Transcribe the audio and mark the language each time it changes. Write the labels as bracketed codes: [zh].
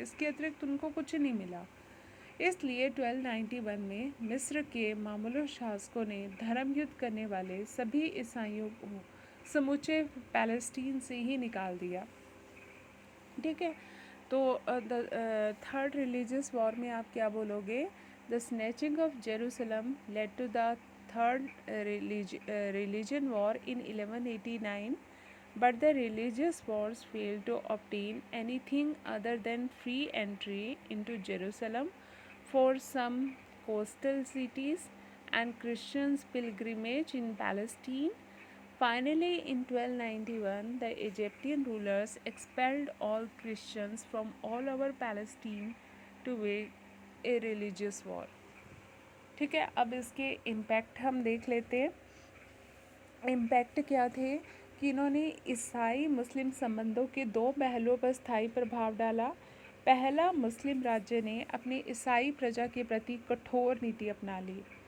[hi] इसके अतिरिक्त उनको कुछ नहीं मिला। इसलिए 1291 में मिस्र के मामूलुस शासकों ने धर्म युद्ध करने वाले सभी ईसाइयों को समूचे पैलेस्टीन से ही निकाल दिया, ठीक है। तो थर्ड रिलीजियस वॉर में आप क्या बोलोगे? [en] The snatching of Jerusalem led to the Third Religion War in 1189, but the religious wars failed to obtain anything other than free entry into Jerusalem for some coastal cities and Christians' pilgrimage in Palestine. Finally, in 1291, the Egyptian rulers expelled all Christians from all over Palestine to wage a religious war. [hi] ठीक है, अब इसके impact हम देख लेते हैं। Impact क्या थे कि इन्होंने ईसाई मुस्लिम संबंधों के दो पहलुओं पर स्थायी प्रभाव डाला। पहला, मुस्लिम राज्य ने अपनी ईसाई प्रजा के प्रति कठोर नीति अपना ली।